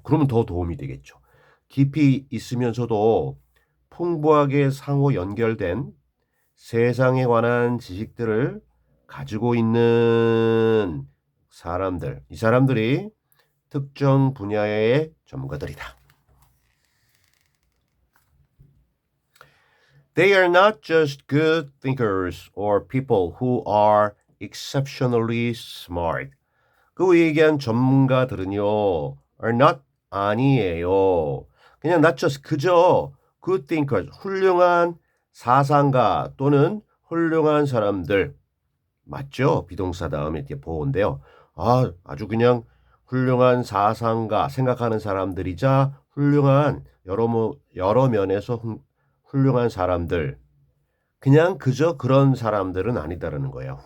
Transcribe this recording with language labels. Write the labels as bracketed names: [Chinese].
[Korean] 그러면 더 도움이 되겠죠. 깊이 있으면서도 풍부하게 상호 연결된 세상에 관한 지식들을 가지고 있는 사람들. 이 사람들이 특정 분야의 전문가들이다. [English] They are not just good thinkers or people who are exceptionally smart. [Korean] 그 얘기한 전문가들은요, [English] are not [Korean] 아니에요. 그냥 [English] not just [Korean] 그저 [English] good thinkers [Korean] 훌륭한 사상가 또는 훌륭한 사람들 맞죠? 비동사 다음에 이렇게 보호인데요. 아주 그냥 훌륭한 사상가 생각하는 사람들이자 훌륭한 여러 면에서 훌륭한 사람들 그냥 그저 그런 사람들은 아니다라는 거예요.